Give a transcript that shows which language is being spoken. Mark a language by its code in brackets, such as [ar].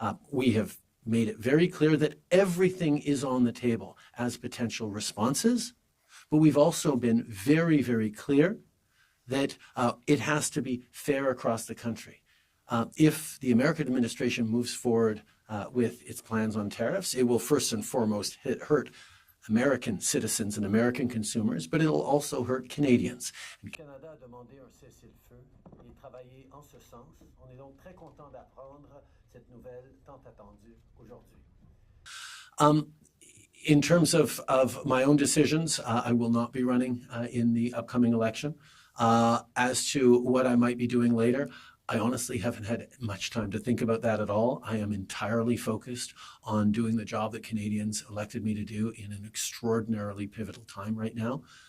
[en] We have made it very clear that everything is on the table as potential responses, but we've also been very, very clear that it has to be fair across the country. If the American administration moves forward with its plans on tariffs, it will first and foremost hurt American citizens and American consumers, but it'll also hurt Canadians. [fr] Canada a demandé un cessez-le-feu et travailler en ce sens. On est donc très content d'apprendre cette nouvelle tant attendue aujourd'hui. [en] In terms of my own decisions, I will not be running in the upcoming election. As to what I might be doing later, I honestly haven't had much time to think about that at all. I am entirely focused on doing the job that Canadians elected me to do in an extraordinarily pivotal time right now.